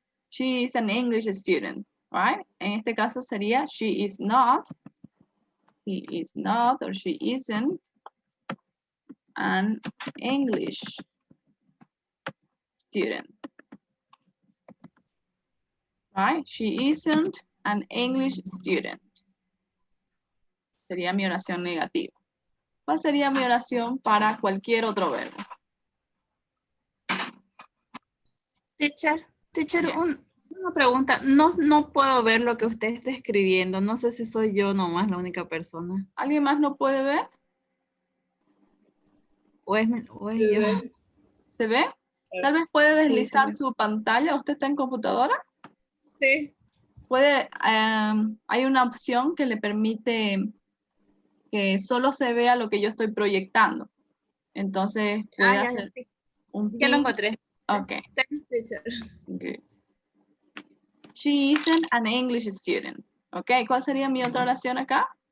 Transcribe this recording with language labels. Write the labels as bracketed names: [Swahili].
[English] She is an English student, right? [Spanish] En este caso sería [English] she is not, he is not, or she isn't an English student. Right? She isn't an English student. [Spanish] Sería mi oración negativa. ¿Cuál sería mi oración para cualquier otro verbo? [English] Teacher, Yeah. [Spanish] una pregunta. No puedo ver lo que usted está escribiendo. No sé si soy yo nomás la única persona. ¿Alguien más no puede ver? O es yo. ¿Se ve? Tal vez puede deslizar sí. su pantalla. ¿Usted está en computadora? Sí. Puede, hay una opción que le permite que solo se vea lo que yo estoy proyectando. Entonces, puede hacer, Sí. Ya lo encontré. [English] Okay, Thanks, teacher. good. She isn't an English student. [Spanish] Okay, ¿cuál sería mi otra oración acá?